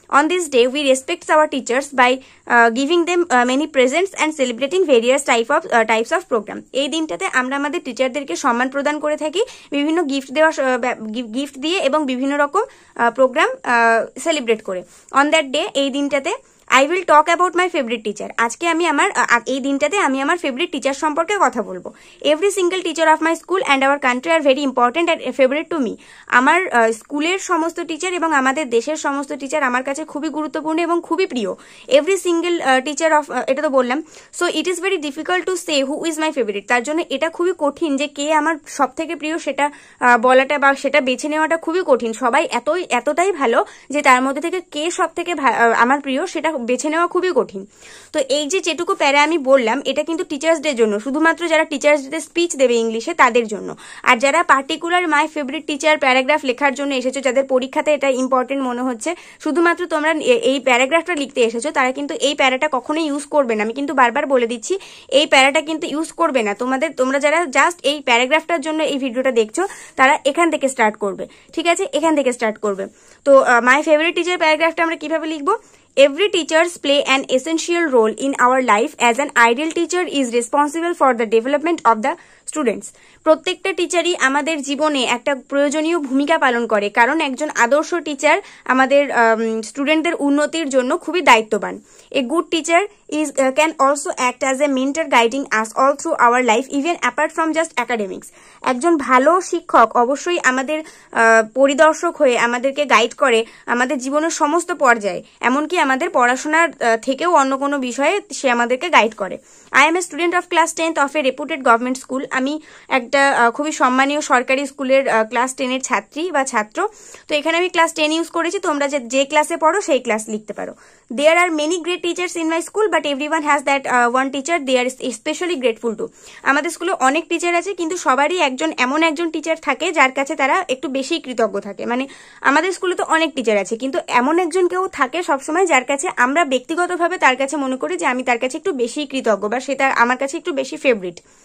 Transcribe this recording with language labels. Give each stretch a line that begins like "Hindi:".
English: On this day, we respect our teachers by giving them many presents and celebrating various types of program.
Bangla: এই দিনটাতে আমরা আমাদের টিচারদেরকে সম্মান প্রদান করে থাকি বিভিন্ন গিফট দিয়ে এবং বিভিন্ন রকম প্রোগ্রাম সেলিব্রেট করে।
English: On that day,
Bangla: এই দিনটাতে
English: I will talk about my favorite teacher.
Bangla: আজকে এই দিনটাতে আমি আমার ফেভারিট টিচার সম্পর্কে কথা বলবো।
English: Every single teacher of my school and our country are very important and favorite to me.
Bangla: আমার স্কুলের সমস্ত টিচার এবং আমাদের দেশের সমস্ত টিচার আমার কাছে খুবই গুরুত্বপূর্ণ এবং খুবই প্রিয়।
English: Every single teacher of
Bangla: এটা তো বললাম।
English: So it is very difficult to say who is my favorite.
Bangla: তার জন্য এটা খুবই কঠিন যে কে আমার সব থেকে প্রিয় সেটা বলাটা বা সেটা বেছে নেওয়াটা খুবই কঠিন। সবাই এতটাই ভালো যে তার মধ্যে থেকে কে সব থেকে আমার প্রিয় সেটা বেছে নেওয়া খুবই কঠিন। তো এই যে যেটুকু প্যারা আমি বললাম এটা কিন্তু টিচার্স ডের জন্য, শুধুমাত্র যারা টিচার্স ডে স্পিচ দেবে ইংলিশে তাদের জন্য। আর যারা particular my favourite teacher paragraph লেখার জন্য এসেছো, যাদের পরীক্ষাতে এটা ইম্পর্টেন্ট মনে হচ্ছে, শুধুমাত্র তোমরা এই প্যারাগ্রাফটা লিখতে এসেছো, তারা কিন্তু এই প্যারাটা কখনোই ইউজ করবে না। আমি কিন্তু বারবার বলে দিচ্ছি এই প্যারাটা কিন্তু ইউজ করবে না। তোমরা যারা জাস্ট এই প্যারাগ্রাফটার জন্য এই ভিডিওটা দেখছো তারা এখান থেকে স্টার্ট করবে, ঠিক আছে। এখান থেকে স্টার্ট করবে। তো মাই ফেভারিট টিচার প্যারাগ্রাফটা আমরা কিভাবে লিখবো?
English: Every teachers play an essential role in our life as an ideal teacher is responsible for the development of the students.
Bangla: প্রত্যেকটা টিচারই আমাদের জীবনে একটা প্রয়োজনীয় ভূমিকা পালন করে, কারণ একজন আদর্শ টিচার আমাদের স্টুডেন্টদের উন্নতির জন্য খুবই দায়িত্ববান।
English: A good teacher can also act as a mentor guiding us all through our life even apart from just academics.
Bangla: একজন ভালো শিক্ষক অবশ্যই আমাদের পরিদর্শক হয়ে আমাদেরকে গাইড করে আমাদের জীবনের সমস্ত পর্যায়ে, এমনকি আমাদের পড়াশোনার থেকেও অন্য কোনো বিষয়ে সে আমাদেরকে গাইড করে।
English: I am a student of class 10th of a reputed government school.
Bangla: আমি একটা খুবই সম্মানীয় সরকারি স্কুলের ক্লাস 10-এর ছাত্রী বা ছাত্র। তো এখানে আমি ক্লাস 10 ইউজ করেছি, তোমরা যে ক্লাসে পড়ো সেই ক্লাস লিখতে পারো।
English: There are many great teachers in my school but everyone has that one teacher they are especially grateful to.
Bangla: আমাদের স্কুলে অনেক টিচার আছে কিন্তু সবারই এমন একজন টিচার থাকে যার কাছে তারা একটু বেশি কৃতজ্ঞ থাকে। মানে আমাদের স্কুলে তো অনেক টিচার আছে কিন্তু এমন একজন কেউ থাকে সবসময় যার কাছে আমরা ব্যক্তিগতভাবে তার কাছে মনে করি যে আমি তার কাছে একটু বেশি কৃতজ্ঞ বা সেটা আমার কাছে একটু বেশি ফেভারিট।